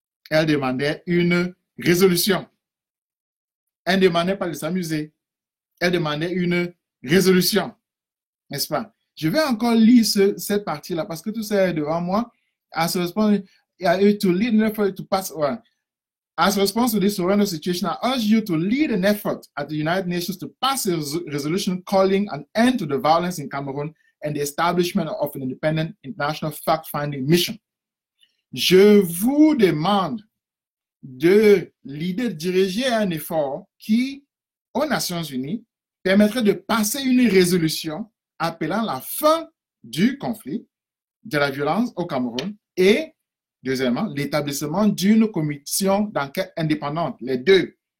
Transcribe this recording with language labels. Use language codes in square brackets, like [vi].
[fr] Elle demandait une résolution. Elle ne demandait pas de s'amuser. Elle demandait une résolution. N'est-ce pas? Je vais encore lire cette partie-là parce que tout ça est devant moi. [en] As a response to lead an effort to pass on. As a response to this horrendous situation, I urge you to lead an effort at the United Nations to pass a resolution calling an end to the violence in Cameroon and the establishment of an independent international fact-finding mission. [fr] Je vous demande de diriger un effort qui, aux Nations Unies, permettrait de passer une résolution appelant la fin du conflit, de la violence au Cameroun et, deuxièmement, l'établissement d'une commission d'enquête indépendante, les deux.